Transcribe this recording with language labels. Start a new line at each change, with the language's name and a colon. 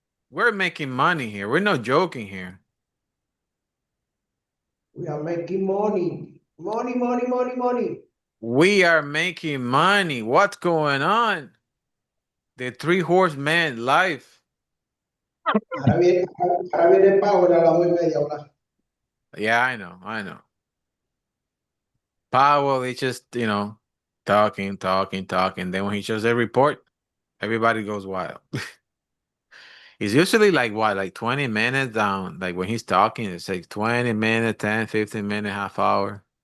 English: We're making money here. We're not joking here. We are making money. Money, money, money, money. We are making money. What's going on? The three horsemen life.
Spanish: Ahora viene Power a las 2:30 ahora.
English: Yeah, I know, I know. Powell, he just, talking, talking, talking. Then when he shows a report, everybody goes wild. It's usually like what, like 20 minutes down. Like when he's talking, it's like 20 minutes, 10, 15 minutes, half hour.